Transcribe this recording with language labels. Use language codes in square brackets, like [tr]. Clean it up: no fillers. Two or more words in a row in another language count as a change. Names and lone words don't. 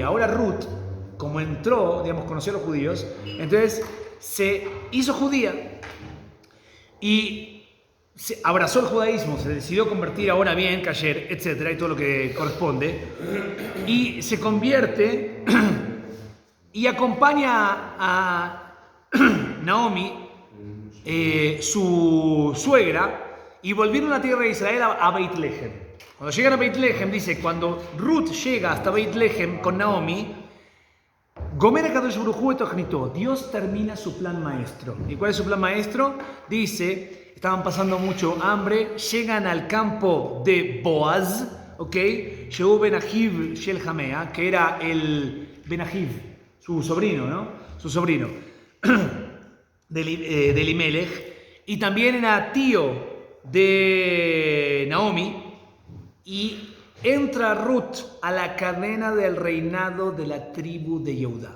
[es] Ahora Ruth, como entró, digamos, conoció a los judíos, entonces se hizo judía y se abrazó el judaísmo, se decidió convertir ahora bien, kasher, etcétera, y todo lo que corresponde, y se convierte y acompaña a Naomi, su suegra, y volvieron a la tierra de Israel a Beit Lehem. Cuando llegan a Beit Lehem, dice, cuando Ruth llega hasta Beit Lehem con Naomi, [he] גומר הקדוש ברוך הוא את תוכניתו, [es] Dios termina su plan maestro. ¿Y cuál es su plan maestro? Dice, estaban pasando mucho hambre, llegan al campo de Boaz, ¿ok? Llegó [he] בן אחיו של חמיה, [es] que era el Benahiv, su sobrino, ¿no? Su sobrino de Elimelech, y también era tío de Naomi, y entra Ruth a la cadena del reinado de la tribu de Yehudá.